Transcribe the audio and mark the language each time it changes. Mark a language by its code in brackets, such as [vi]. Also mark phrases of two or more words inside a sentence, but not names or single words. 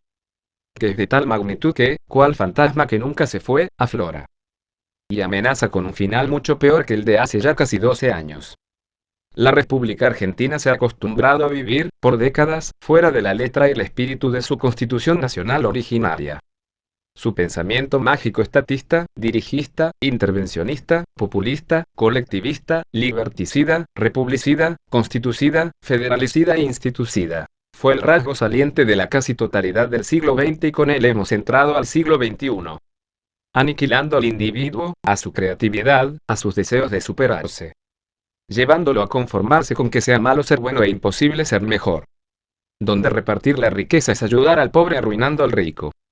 [es] Que es de tal magnitud que, cual fantasma que nunca se fue, aflora. Y amenaza con un final mucho peor que el de hace ya casi 12 años. La República Argentina se ha acostumbrado a vivir, por décadas, fuera de la letra y el espíritu de su Constitución Nacional originaria. Su pensamiento mágico estatista, dirigista, intervencionista, populista, colectivista, liberticida, republicida, constitucida, federalicida e institucida. Fue el rasgo saliente de la casi totalidad del siglo XX y con él hemos entrado al siglo XXI. Aniquilando al individuo, a su creatividad, a sus deseos de superarse. Llevándolo a conformarse con que sea malo ser bueno e imposible ser mejor. Donde repartir la riqueza es ayudar al pobre arruinando al rico.